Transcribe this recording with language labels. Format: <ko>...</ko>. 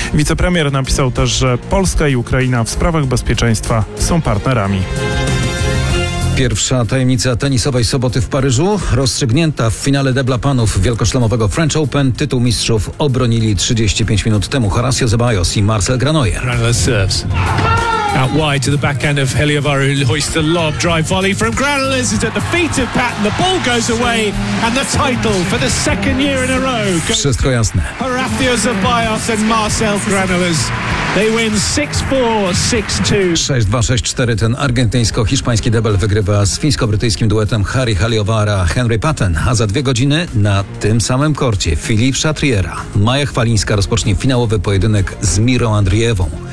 <pl>Wicepremier napisał też, że Polska i Ukraina w sprawach bezpieczeństwa są partnerami. Pierwsza tajemnica tenisowej soboty w Paryżu rozstrzygnięta. W finale debla panów wielkoszlemowego French Open tytuł mistrzów obronili 35 minut temu Horacio Ceballos i Marcel Granollers.</pl> <en>Out wide to the back end of Heliavaru, who hoists the lob, drive volley from Granollers is at the feet of Patton, the ball goes away and the title for the second year in a row.</en> <pl>Wszystko jasne. Horacio Ceballos and Marcel Granollers.</pl> <en>They win 6-4, 6-2.</en> <pl>6-2, 6-4, ten argentyńsko-hiszpański debel wygrywa z fińsko-brytyjskim duetem Harry Heliovara, Henry Patton, a za dwie godziny na tym samym korcie Philippe Chatriera. Maja Chwalińska rozpocznie finałowy pojedynek z Miro Andrievą.</pl>